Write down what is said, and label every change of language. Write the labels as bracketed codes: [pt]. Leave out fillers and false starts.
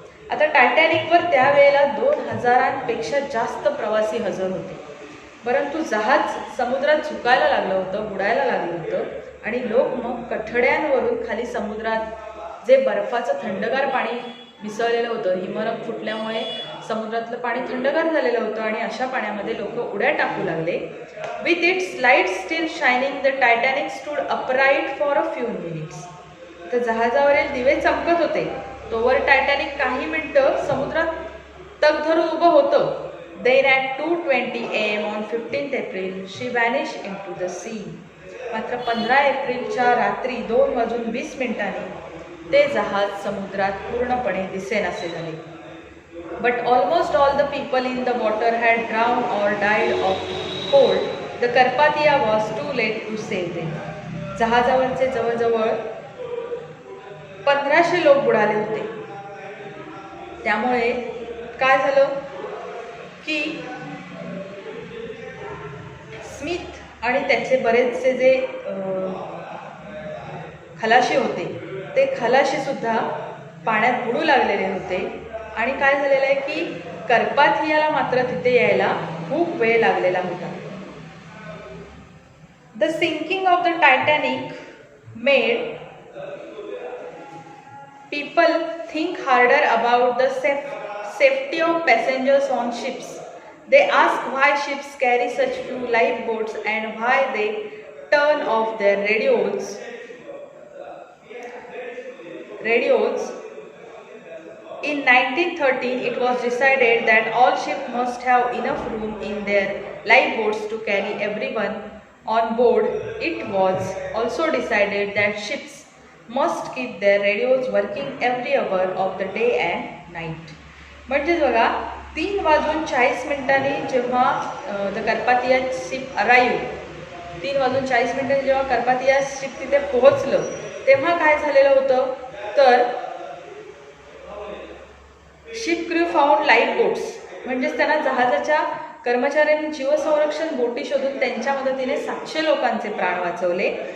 [mr] आता टायटॅनिकवर त्यावेळेला 2,000पेक्षा जास्त प्रवासी हजर होते, परंतु जहाज समुद्रात झुकायला लागलं होतं, बुडायला लागलं होतं आणि लोक मग कठड्यांवरून खाली समुद्रात जे बर्फाचं थंडगार पाणी मिसळलेलं होतं, हिमनग फुटल्यामुळे समुद्रातलं पाणी थंडगार झालेलं होतं आणि अशा पाण्यामध्ये लोक उड्या टाकू लागले. [en] With its light still shining the Titanic stood upright for a few minutes. [mr] तर जहाजावरील दिवे चमकत होते तोवर टायटॅनिक काही मिनिटं समुद्रात तग धरून उभं होतं. [en] Then at 2:20 AM on 15th April she vanish into the sea. [mr] मात्र 15 एप्रिलच्या रात्री 2:20 ते जहाज समुद्रात पूर्णपणे दिसेनासे झाले. [en] But almost all the people in the water had drowned or died of cold. The Carpathia was too late to save them. [mr] जहाजावरचे जवळजवळ 1500 लोक बुडाले होते, त्यामुळे काय झालं की स्मिथ आणि त्याचे बरेचसे जे खलाशी होते ते खलाशी सुद्धा पाण्यात बुडू लागलेले होते आणि काय झालेलं आहे की कार्पाथियाला मात्र तिथे यायला खूप वेळ लागलेला होता. [en] The sinking of the Titanic made people think harder about the safety of passengers on ships. They ask why ships carry such few lifeboats and why they turn off their radios. In 1913, it was decided that all ships must have enough room in their lifeboats to carry everyone on board. It was also decided that ships must keep their radios working every hour of the day and night. [mr] म्हणजे बघा 3:40 जेव्हा [en] the Carpathia ship arrive [mr] 3:40 जेव्हा Carpathia ship तिथे पोहोचलं तेव्हा काय झालेलं होतं तर [en] ship crew found lifeboats [mr] म्हणजेच त्यांना जहाजाच्या कर्मचाऱ्यांनी जीवसंरक्षण बोटी शोधून त्यांच्या मदतीने 700 लोकांचे प्राण वाचवले.